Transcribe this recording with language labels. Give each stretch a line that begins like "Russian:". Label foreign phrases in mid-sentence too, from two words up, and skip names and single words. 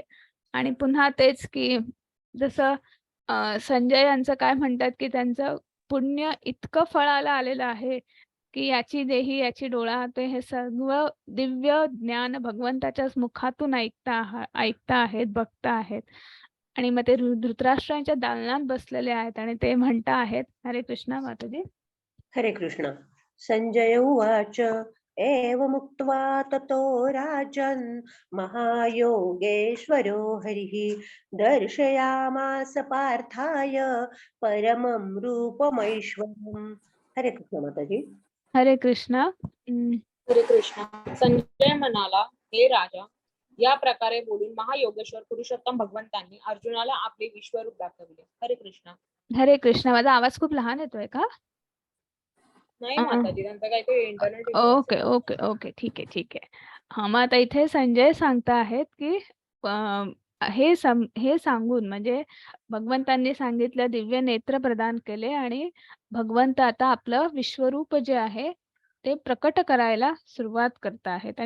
Marathi: आणि पुन्हा तेच की जसं संजय यांचं काय म्हणतात, की त्यांचं पुण्य इतकं फळाला आलेलं आहे, की याची देही याची डोळा ते हे सर्व दिव्य ज्ञान भगवंताच्याच मुखातून ऐकता आहेत, बघता आहेत. आणि मग ते धृतराष्ट्रांच्या दालनात बसलेले आहेत आणि ते म्हणता आहेत. हरे कृष्ण माताजी. हरे कृष्ण.
Sanskrit: संजय उवाच एवमुक्त्वा ततो राजन् महायोगेश्वरो हरिः दर्शयामास पार्थाय परमं रूपमैश्वरम्.
Marathi: हरे कृष्ण माताजी. हरे कृष्ण. हरे कृष्ण. संजय म्हणाला, हे राजा, या प्रकारे बोलून महायोगेश्वर पुरुषोत्तम भगवंतांनी अर्जुनाला आपले विश्वरूप दाखवले. हरे कृष्ण. हरे कृष्ण. माझा आवाज खूप लहान येतोय का? नाही माताजी, त्यांचं काहीतरी इंटरनेट
English: OK OK OK
Marathi: ठीक आहे ठीक आहे. हा, मग आता इथे संजय सांगता आहेत, की हे सांगून म्हणजे भगवंतांनी सांगितलं, दिव्य नेत्र प्रदान केले आणि भगवंत आता आपलं विश्वरूप जे आहे ते प्रकट करायला सुरुवात करत आहेत.